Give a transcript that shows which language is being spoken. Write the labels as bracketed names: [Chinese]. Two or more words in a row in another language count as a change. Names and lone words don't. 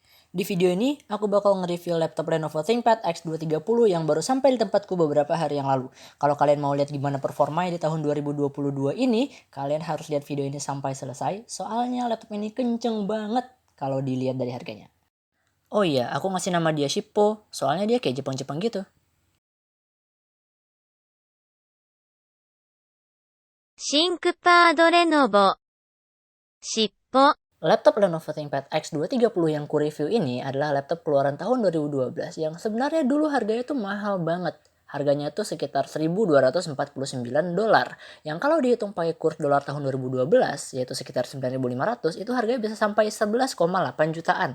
[Indonesian] Di video ini, aku bakal nge-review laptop Lenovo ThinkPad X230 yang baru sampai di tempatku beberapa hari yang lalu. Kalau kalian mau lihat gimana performanya di tahun 2022 ini, kalian harus lihat video ini sampai selesai, soalnya laptop ini kenceng banget kalau dilihat dari harganya. Oh iya, aku ngasih nama dia Shippo, soalnya dia kayak Jepang-Jepang gitu. [Japanese] シンクパードレノボ。しっぽ。 [Indonesian] Laptop Lenovo ThinkPad X230 yang ku review ini adalah laptop keluaran tahun 2012 yang sebenarnya dulu harganya tuh mahal banget. Harganya tuh sekitar $1.249, yang kalau dihitung pakai kurs dolar tahun 2012 yaitu sekitar 9.500, itu harganya bisa sampai 11,8 jutaan.